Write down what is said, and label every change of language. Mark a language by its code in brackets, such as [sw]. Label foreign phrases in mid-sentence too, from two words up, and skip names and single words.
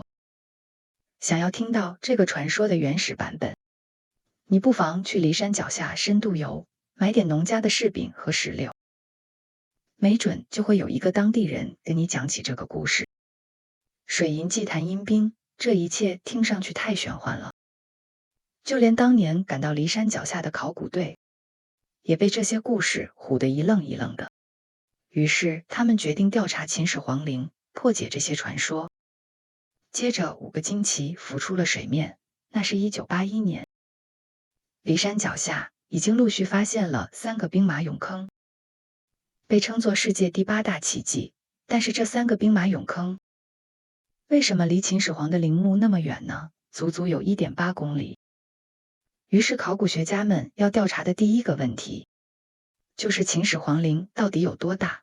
[zh] 想要聽到這個傳說的原始版本，你不妨去驪山腳下深度遊，買點農家的柿餅和石榴，沒準就會有一個當地人跟你講起這個故事。水銀祭壇陰兵，這一切聽上去太玄幻了，就連當年趕到驪山腳下的考古隊也被這些故事唬得一愣一愣的。於是他們決定調查秦始皇陵，破解這些傳說。接着5個驚奇浮出了水面，那是1981年，驪山腳下已經陸續發現了3個兵馬俑坑，被稱作世界第8大奇蹟。但是這3個兵馬俑坑為什麼離秦始皇的陵墓那麼遠呢？足足有 1.8 公里。於是考古學家們要調查的第一個問題就是秦始皇陵到底有多大。